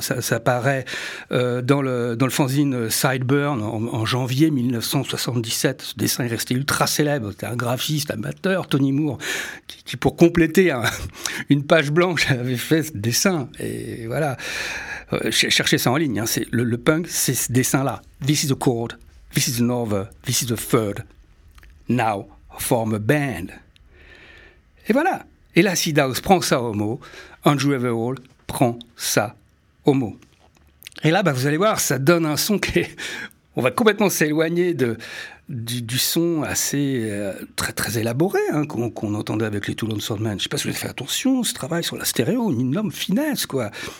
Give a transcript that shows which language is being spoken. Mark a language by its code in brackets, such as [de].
[fr] Ça paraît dans le fanzine Sideburn en janvier 1977. Ce dessin est resté ultra célèbre. C'était un graphiste amateur, Tony Moore, qui pour compléter une page blanche avait fait ce dessin. Et voilà, cherchez ça en ligne. Hein. C'est le punk, c'est ce dessin-là. [en] This is a chord, this is another, this is a third, now form a band. [fr] Et voilà. Et l'Acid House prend ça au mot. Andrew Everall prend ça au mot. Et là, bah, vous allez voir, ça donne un son qui est... On va complètement s'éloigner du son assez très très élaboré hein, qu'on entendait avec les Toulon Swordsman. Je sais pas si vous avez fait attention, ce travail sur la stéréo, une énorme finesse, quoi.